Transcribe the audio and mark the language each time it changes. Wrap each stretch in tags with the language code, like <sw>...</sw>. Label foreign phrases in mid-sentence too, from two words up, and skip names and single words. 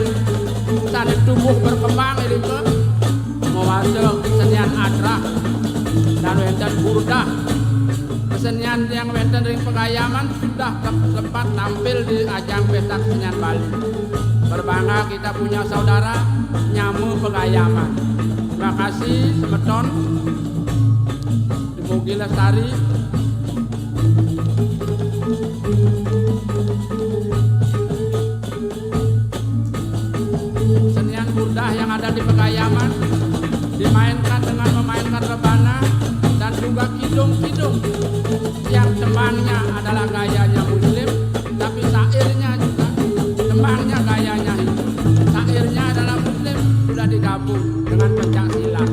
<id>sani tumbuh berkembang ini ke mewajah kesenian adrah dan wenten burdah kesenian yang</id> <ban>wenten ring</ban> <id>pegayaman sudah sempat tampil di ajang pesta kesenian Bali. Berbangga kita punya saudara Nyamu Pegayaman. Terima kasih</id> <ban>semeton. Mugi lestari.</ban> <id>Senian burdah yang ada di Pegayaman dimainkan dengan memainkan rebana dan juga kidung-kidung yang tembangnya adalah gayanya Muslim, tapi sairnya juga tembangnya gayanya Hindu. Sairnya adalah Muslim, sudah digabung dengan pencak silat.</id>